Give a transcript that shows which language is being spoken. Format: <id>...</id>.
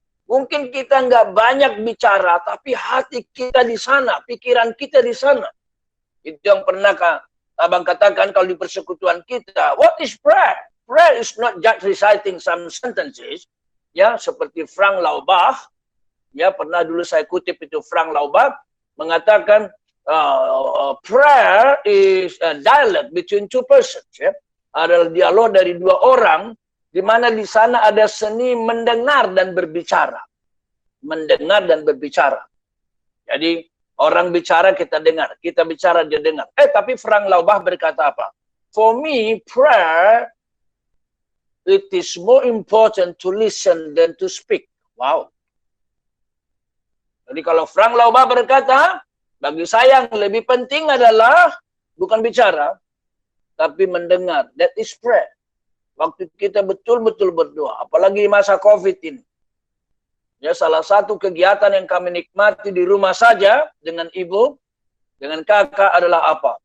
<id>Mungkin kita nggak banyak bicara, tapi hati kita di sana, pikiran kita di sana. Itu yang pernah Abang katakan kalau di persekutuan kita.</id> <en>What is prayer? Prayer is not just reciting some sentences,</en> <id>ya seperti</id> <en>Frank Laubach.</en> <id>Ya pernah dulu saya kutip itu Frank Laubach mengatakan.</id> <en>Prayer is a dialogue between two persons.</en> <id>Ya. Adalah dialog dari 2 orang, di mana di sana ada seni mendengar dan berbicara. Mendengar dan berbicara. Jadi orang bicara kita dengar, kita bicara dia dengar. Tapi Frank Laubach berkata apa?</id> <en>For me, prayer it is more important to listen than to speak. Wow.</en> <id>Jadi kalau Frank Laubach berkata, bagi saya yang lebih penting adalah bukan bicara, tapi mendengar.</id> <en>That is prayer.</en> <id>Waktu kita betul-betul berdoa. Apalagi di masa COVID ini. Ya, salah satu kegiatan yang kami nikmati di rumah saja dengan ibu, dengan kakak adalah apa?</id>